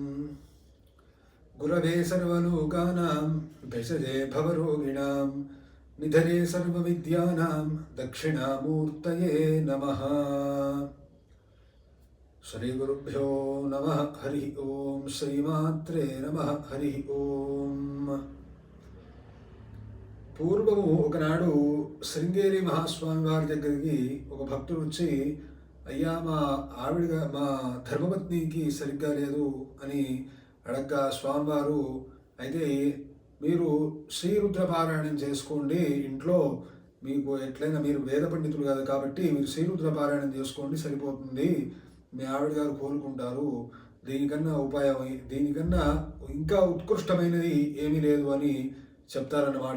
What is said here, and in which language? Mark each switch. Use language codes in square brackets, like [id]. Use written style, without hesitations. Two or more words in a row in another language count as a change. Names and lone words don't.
[sa] गुरवे सर्वलोकानां भेषजे भवरोगिणां निधने सर्वविद्यानां दक्षिणामूर्तये नमः। श्रीगुरुभ्यो नमः। हरि ओम। श्रीमात्रे नमः। हरि ओम। [te] పూర్వము ఒకనాడు శృంగేరి మహాస్వామి వారి దగ్గరికి ఒక భక్తుడు వచ్చి, అయ్యా మా ధర్మపత్నికి సరిగ్గా లేదు అని అడగ్గా స్వామివారు, అయితే మీరు శ్రీరుద్ర పారాయణం చేసుకోండి ఇంట్లో, మీకు ఎట్లయినా మీరు వేద పండితులు కాదు కాబట్టి మీరు శ్రీరుద్ర పారాయణం చేసుకోండి సరిపోతుంది, మీ ఆవిడ గారు కోలుకుంటారు, దీనికన్నా ఇంకా ఉత్కృష్టమైనది ఏమీ లేదు అని చెప్తారన్నమాట.